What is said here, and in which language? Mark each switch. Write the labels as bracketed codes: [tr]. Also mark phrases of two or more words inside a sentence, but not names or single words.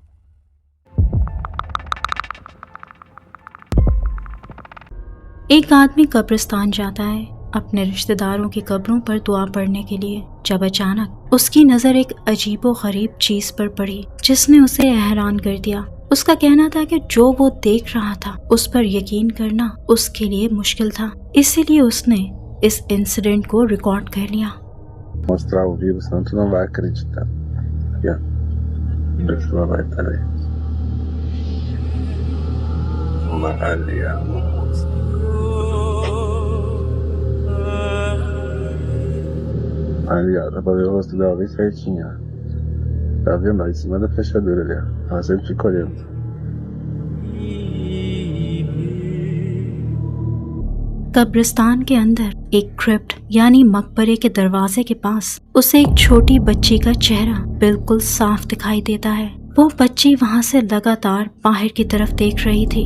[hi] एक आदमी कब्रिस्तान जाता है अपने रिश्तेदारों की कब्रों पर दुआ पढ़ने के लिए, जब अचानक उसकी नजर एक अजीबो गरीब चीज पर पड़ी जिसने उसे हैरान कर दिया। उसका कहना था कि जो वो देख रहा था उस पर यकीन करना उसके लिए मुश्किल था, इसीलिए उसने इस इंसिडेंट को रिकॉर्ड कर लिया। [pt] Mostrar ao vivo, senão tu não vai acreditar. Aqui, ó. A pessoa vai estar aí. Uma alheia. Ali, ó, dá pra ver o rosto dela bem certinho, ó. Tá vendo, ó, em cima da fechadura ali, ó. Ela sempre fica olhando. [hi] कब्रिस्तान के अंदर एक क्रिप्ट यानी मकबरे के दरवाजे के पास उसे एक छोटी बच्ची का चेहरा बिल्कुल साफ दिखाई देता है। वो बच्ची वहाँ से लगातार बाहर की तरफ देख रही थी।